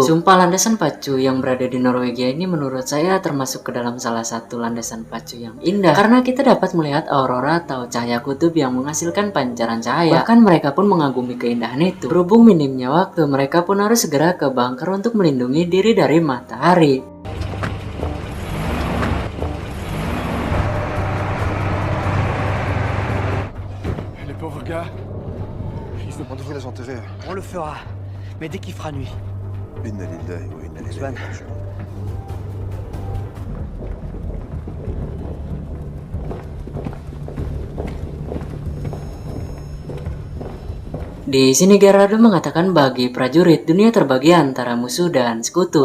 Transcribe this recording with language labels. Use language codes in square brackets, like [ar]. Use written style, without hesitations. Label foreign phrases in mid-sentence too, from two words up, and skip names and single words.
[id] Sumpah, landasan pacu yang berada di Norwegia ini menurut saya termasuk ke dalam salah satu landasan pacu yang indah. Karena kita dapat melihat aurora atau cahaya kutub yang menghasilkan pancaran cahaya. Bahkan mereka pun mengagumi keindahan itu. Berhubung minimnya waktu, mereka pun harus segera ke bunker untuk melindungi diri dari matahari. [fr] Les pauvres gars, On devrait les enterrer. On le fera, mais dès qu'il fera nuit. [ar] Une لله وإنا إليه Swan. راجعون. [id] Di sini Gerardo mengatakan bagi prajurit, dunia terbagi antara musuh dan sekutu.